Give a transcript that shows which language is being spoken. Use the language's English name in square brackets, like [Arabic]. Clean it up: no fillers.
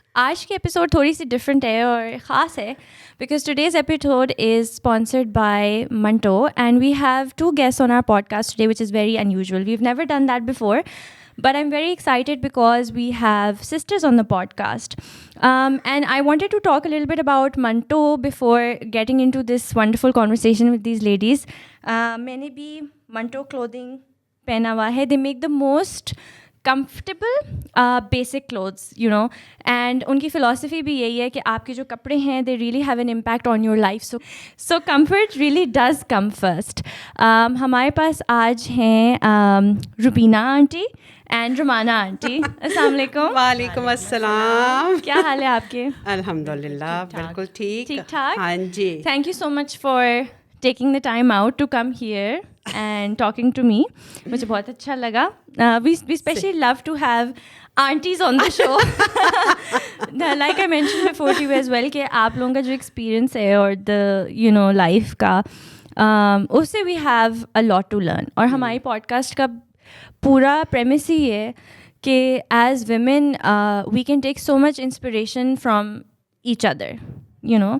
[Urdu] آج کی ایپیسوڈ تھوڑی سی ڈفرینٹ ہے اور خاص ہے [English] Because today's episode is sponsored by Manto and we have two guest on our podcast today which is very unusual. We've never done that before but I'm very excited because we have sisters on the podcast. And I wanted to talk a little bit about Manto before getting into this wonderful conversation with these ladies. [Urdu] Maine bhi Manto clothing pehna hua hai. [English] They make the most comfortable basic clothes, you know, and [Urdu] unki philosophy bhi yahi hai ki aapke jo kapde hain [English] they really have an impact on your life. So comfort really does come first. [Urdu] Hamare paas aaj hain [English] Rubina aunty and Rumana aunty. [Urdu] السلام علیکم. وعلیکم السلام. کیا حال ہے آپ کے؟ الحمد للہ بالکل ٹھیک ٹھاک. ہاں جی. [English] Thank you so much for taking the time out to come here and talking to me. [Urdu] مجھے بہت اچھا لگا. [English] We especially love to have aunties on the show. Like I mention before too as well [Urdu] کہ آپ لوگوں کا جو experience ہے اور [English] The you know life کا اس سے we have a lot to learn. [Urdu] اور ہماری پوڈ کاسٹ کا پورا پریمس ہی ہے کہ [English] As women we can take so much inspiration from each other, you know.